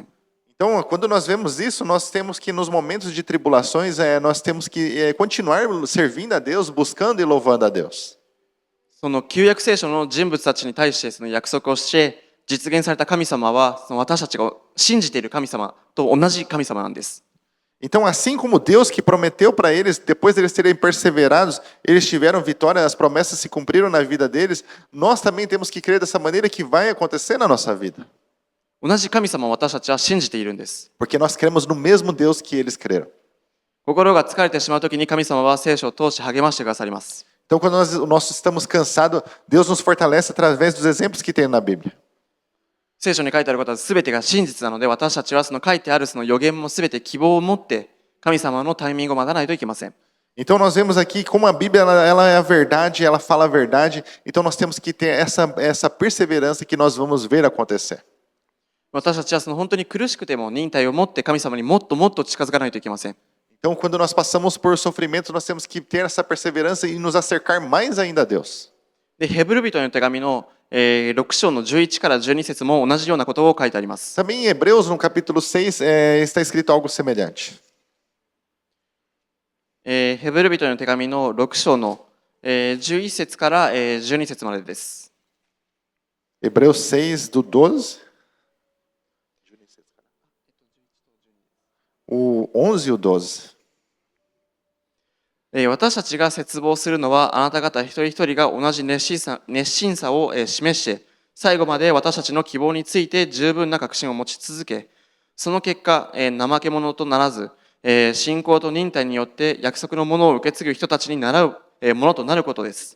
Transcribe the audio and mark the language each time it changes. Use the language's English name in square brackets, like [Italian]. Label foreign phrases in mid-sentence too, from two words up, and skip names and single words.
[Portuguese] Então, quando nós vemos isso, nós temos que, nos momentos de tribulações, nós temos que continuar servindo a Deus, buscando e louvando a Deus. [Japanese] その旧約聖書の人物たちに対して約束をして実現された神様は私たちが信じている神様と同じ神様なんです。 [Portuguese] Então, assim como Deus que prometeu para eles, depois deles terem perseverados, eles tiveram vitória, as promessas se cumpriram na vida deles, nós também temos que crer dessa maneira que vai acontecer na nossa vida. [Japanese] 同じ神様を私たちは信じているんです。 [Portuguese] Porque nós cremos no mesmo Deus que eles creram. [Japanese] 心が疲れてしまうときに神様は聖書を通して励ましてくださります。 [Portuguese] Então, quando nós estamos cansados, Deus nos fortalece através dos exemplos que tem na Bíblia. [Japanese] 聖書に書いてあることは全てが真実なので、私たちは書いてある予言も全て希望を持って神様のタイミングを待たないといけません。 [Portuguese] Então nós vemos aqui como a Bíblia ela é a verdade, ela fala a verdade, então nós temos que ter essa perseverança que nós vamos ver acontecer. [Japanese] 私たちは本当に苦しくても忍耐を持って神様にもっともっと近づかないといけません。 [Portuguese] Então, quando nós passamos por sofrimento, nós temos que ter essa perseverança e nos acercar mais ainda a Deus. [Japanese] で、ヘブル人の手紙の6章の11から12節も同じようなことを書いてあります。 [Portuguese] Também em Hebreus, no capítulo 6, está escrito algo semelhante. [Japanese] ヘブル人の手紙の6章の11節から12節までです。 [Portuguese] Hebreus 6, do 12. O 11 e o 12. [Japanese] 私たちが切望するのは、あなた方一人一人が同じ熱心さを示して、最後まで私たちの希望について十分な確信を持ち続け、その結果、怠け者とならず、信仰と忍耐によって約束のものを受け継ぐ人たちになるものとなることです。